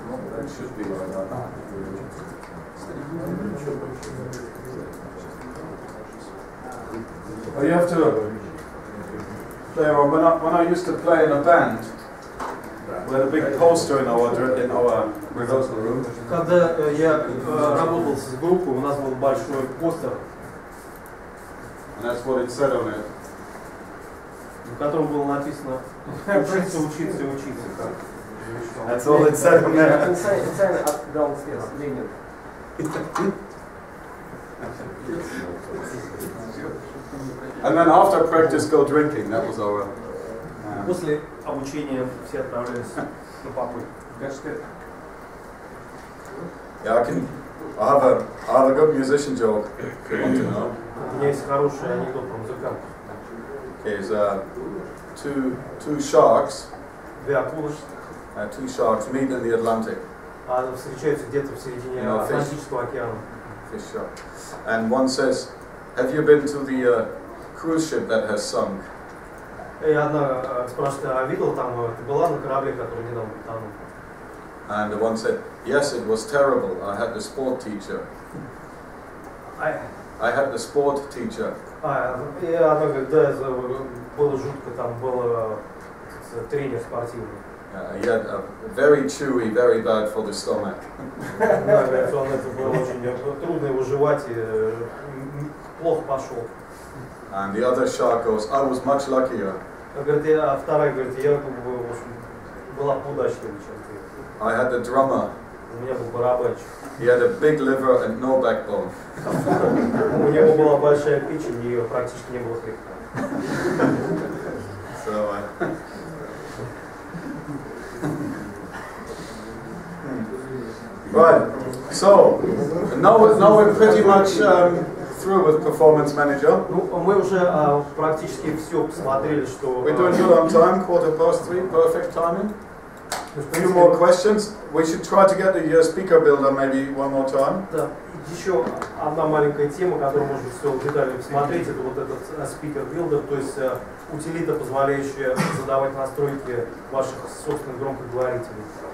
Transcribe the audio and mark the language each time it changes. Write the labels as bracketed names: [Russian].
[English] That should be like that. Oh, you have to play around. When I used to play in a band, we had a big poster in our rehearsal room. [Russian] Когда я работал с группой, у нас был большой постер, [English] And that's what it said on it. [Russian] в котором было написано «Учиться, учиться и учиться». [English] That's all it said on there. Inside downstairs, Lenin. And then after practice, go drinking. That was our. [Russian] После обучения все отправлялись на попой. [English] Yeah, I have a good musician joke if you want to know. [Russian] У меня есть хороший анекдот про музыкантов. [English] Okay, it's two sharks. [Russian] Две акулы [English] Two sharks meet in the Atlantic. [Russian] встречаются где-то в середине [English] No, fish. [Russian] Атлантического океана. [English] Fish shark. And one says, "Have you been to the cruise ship that has sunk?" [Russian] И одна спрашивает, а видел там, ты была на корабле, который недавно потонул? [English] And the one said, "Yes, it was terrible. I had the sport teacher. I had the sport teacher." [Russian] И она говорит, да, было жутко, там был тренер спортивный. [English] He had a very chewy, very bad for the stomach. [Russian] Да, говорит, он это было очень трудно его жевать и плохо пошел. [English] And the other shark goes, "I was much luckier. [Russian] Говорит, а вторая говорит, я как бы, в общем, была поудачливее, чем ты. [English] I had the drummer. [Russian] У меня был барабанщик. [English] He had a big liver and no backbone." [Russian] У него была большая печень, и практически не было хребта. [English] So, right. So now we're pretty much through with Performance Manager. [Russian] Ну, мы уже практически все посмотрели, что... [English] We're doing good on time, 3:15, perfect timing. A few more questions. We should try to get the speaker builder maybe one more time. [Russian] Да. Еще одна маленькая тема, которую можно все детально посмотреть, это вот этот speaker builder, то есть утилита, позволяющая задавать настройки ваших собственных громкоговорителей.